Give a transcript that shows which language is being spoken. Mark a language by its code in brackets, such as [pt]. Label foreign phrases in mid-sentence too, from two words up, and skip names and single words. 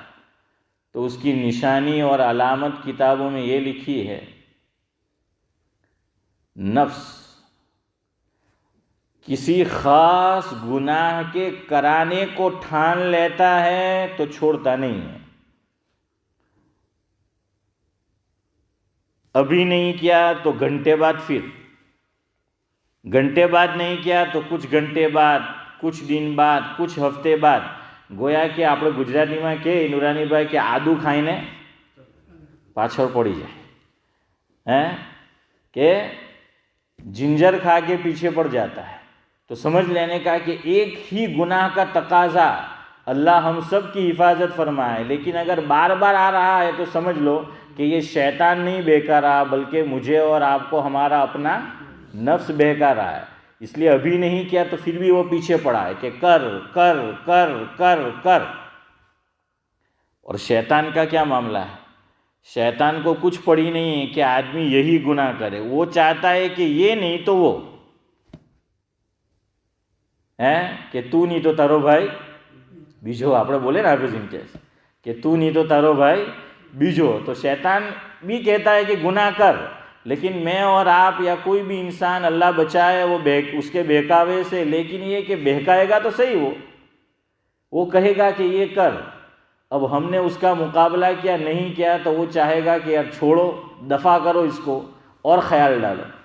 [ur] تو اس کی نشانی اور علامت کتابوں میں یہ لکھی ہے، نفس کسی خاص گناہ کے کرانے کو ٹھان لیتا ہے تو چھوڑتا نہیں ہے. ابھی نہیں کیا تو گھنٹے بعد، پھر گھنٹے بعد نہیں کیا تو کچھ گھنٹے بعد، کچھ دن بعد، کچھ ہفتے بعد. گویا کہ [gu] આપણે ગુજરાતીમાં કે નુરાનીભાઈ કે આદુ ખાઈને પાછળ પડી જાય [ur] ہیں کہ جنجر کھا کے پیچھے پڑ جاتا ہے. تو سمجھ لینے کا کہ ایک ہی گناہ کا تقاضا، اللہ ہم سب کی حفاظت فرمائے، لیکن اگر بار بار آ رہا ہے تو سمجھ لو کہ یہ شیطان نہیں بہکا رہا، بلکہ مجھے اور آپ کو ہمارا اپنا نفس بہکا رہا ہے. اس لیے ابھی نہیں کیا تو پھر بھی وہ پیچھے پڑا ہے کہ کر کر کر کر کر. اور شیطان کا کیا معاملہ ہے؟ شیطان کو کچھ پڑی نہیں ہے کہ آدمی یہی گناہ کرے، وہ چاہتا ہے کہ یہ نہیں تو وہ ہے کہ تو نہیں تو [gu] તારો ભાઈ બીજો. આપણે બોલે ને આપણે જેમ કે તું નહીં તો તારો ભાઈ બીજો. [ur] تو شیطان بھی کہتا ہے کہ گناہ کر، لیکن میں اور آپ یا کوئی بھی انسان اللہ بچائے وہ اس کے بہکاوے سے. لیکن یہ کہ بہکائے گا تو صحیح، وہ کہے گا کہ یہ کر. اب ہم نے اس کا مقابلہ کیا نہیں کیا تو وہ چاہے گا کہ یار چھوڑو، دفع کرو اس کو اور خیال ڈالو.